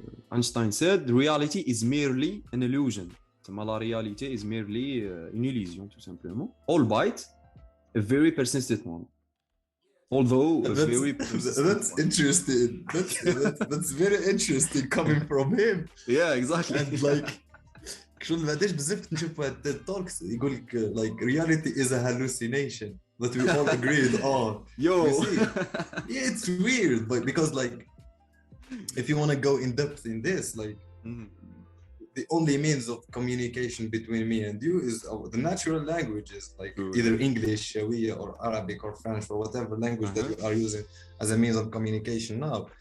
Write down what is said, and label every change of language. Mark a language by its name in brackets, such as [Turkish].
[English] Einstein said reality is merely an illusion. [French] La réalité [English] is merely [French] une illusion tout simplement, [English] albeit a very persistent one. Although that's interesting. That's very interesting coming from him. Yeah, exactly. And like [Arabic] شغل بعدش بزاف نشوف هاد [English] talks [Arabic] يقول لك [English] like reality is a hallucination that we all agreed on. Yo. You see? Yeah, it's weird, but because like if you want to go in depth in this, like the only means of communication between me and you is the natural languages, like either English, Shawiya, or Arabic, or French, or whatever language that you are using as a means of communication now.